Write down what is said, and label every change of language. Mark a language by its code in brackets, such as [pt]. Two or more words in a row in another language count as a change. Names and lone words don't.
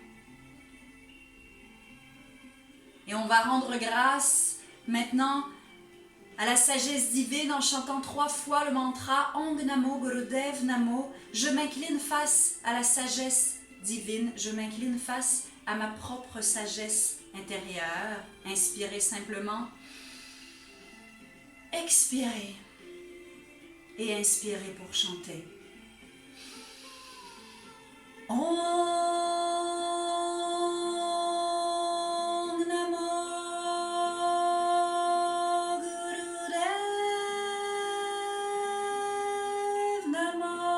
[fr] Et on va rendre grâce maintenant à la sagesse divine en chantant 3 fois le mantra [sa] Om Namo Gurudev Namo. [fr] Je m'incline face à la sagesse divine. Je m'incline face à ma propre sagesse intérieure. Inspirez simplement. Expirez. Et inspirez pour chanter. [sa] Om Namo Gurudev Namo.